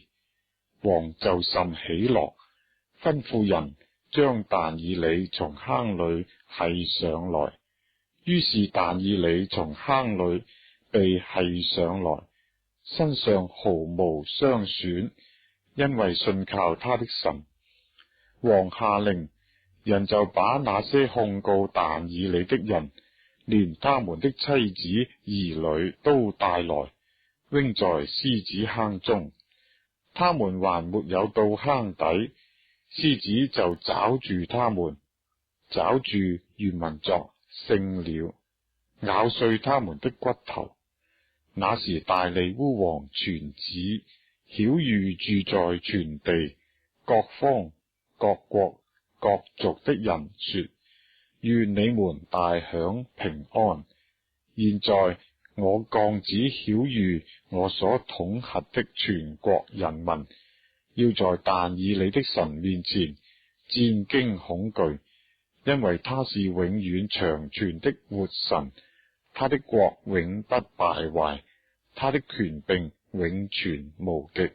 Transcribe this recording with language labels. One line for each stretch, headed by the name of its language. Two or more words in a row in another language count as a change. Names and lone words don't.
Chinese: 王就甚喜樂，吩咐人將但以理從坑裏繫上來。於是但以理從坑裏被繫上來，身上毫無傷損，因為信靠他的神。王下令，人就把那些控告但以理的人，連他們的妻子兒女都帶來，扔在獅子坑中。他們還沒有到坑底，獅子就抓住他們，抓住原文作勝了，咬碎他們的骨頭。那時大利烏王傳旨，曉諭住在全地各方各國各族的人說：願你們大享平安。現在我降旨曉諭我所統轄的全國人民，要在但以理的神面前戰驚恐懼，因為他是永遠長存的活神，他的國永不敗壞，他的權柄永存無極。